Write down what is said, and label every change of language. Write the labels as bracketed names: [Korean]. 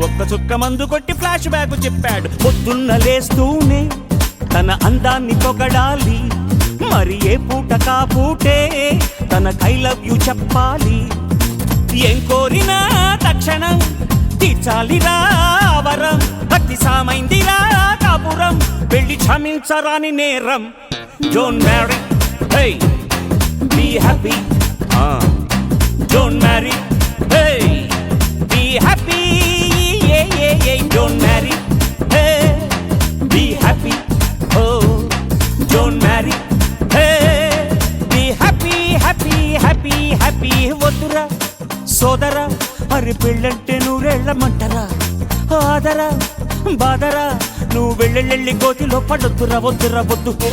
[Telugu] ఒక్క చుక్క మందు కొట్టి ఫ్లాష్ బ్యాక్ చెప్పాడు. పొద్దున్న లేస్తూనే తన అందాన్ని పొగడాలి, మరి ఏ పూట కాపూటే తన [English] I love you [Telugu] చెప్పాలి. ఏం కోరినా తక్షణం తీర్చాలిరా వరం, భక్తి సామైందిరా కాపురం, పెళ్లి క్షమించరాని నేరం. [English] Don't marry, hey, be happy, don't marry, hey, be happy, yeah, yeah, yeah. Don't marry, hey, be happy, oh. Don't marry, hey, be happy, happy, happy, happy. [Telugu] వద్దురా సోదరా, అరే పెళ్ళంటే నూరేళ్ల మంటరా, ఆదరా బాదరా, నువ్వు వెళ్ళెళ్ళి గోతిలో పడొద్దురా. వద్దురా వద్దు.